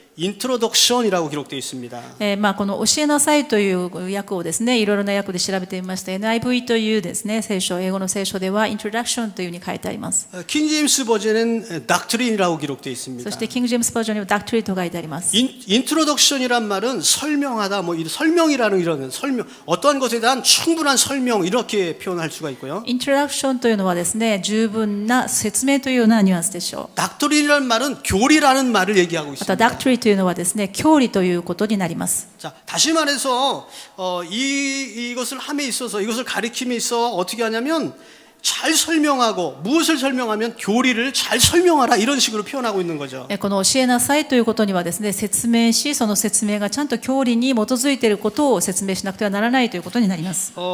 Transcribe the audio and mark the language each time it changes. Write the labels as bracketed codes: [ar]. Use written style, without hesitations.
[ko] introduction이라고 기록되어 있습니다. [ja] まあこの教えなさいという訳をですね、いろいろな訳で調べてみました。 NIV というですね、聖書、英語の聖書では introduction というふうに書いてあります。 [ko] 킹 제임스 버전에는 doctrine이라고 기록되어 있습니다. [ja] そしてキング・ジェームスバージョンには doctrine と書いてあります。 [ko] introduction이란 말은 설명하다, 뭐 설명이라는 이런 설명, 어떠한 것에 대한 충분한 설명 이렇게 표현할 수가 있고요. [ja] introduction というのはですね、十分な説明というようなニュアンスでしょう。 [ko] doctrine이라는 말은 교리라는 말을 얘기하고 [ja] また [ko] 있습니다. [ja] doctrine というのはですね、教理ということになります。 [ko] 자, 다시 말해서 이것을 함에 있어서 이것을 가리킴에 있어 어떻게 하냐면 잘 설명하고 무엇을 설명하면 교리를 잘 설명하라 이런 식으로 표현하고 있는 거죠. [ja] この教えなさいということにはですね、説明し、その説明がちゃんと教理に基づいていることを説明しなくてはならないということになります。